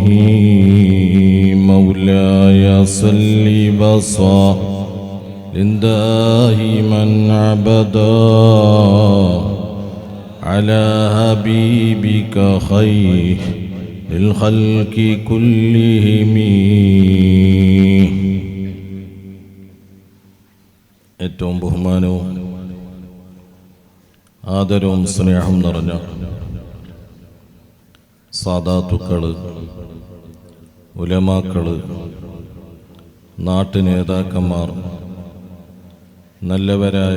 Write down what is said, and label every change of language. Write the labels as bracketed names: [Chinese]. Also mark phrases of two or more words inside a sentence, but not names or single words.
[Arabic] مولاي صل وسلم دائما أبدا على حبيبك خير الخلق كلهم. [Malayalam] ഏറ്റവും ബഹുമാനവും ആദരവും സ്നേഹം നിറഞ്ഞ സാദാത്തുക്കള്, ഉലമാക്കള്, നാട്ടുനേതാക്കന്മാർ, നല്ലവരായ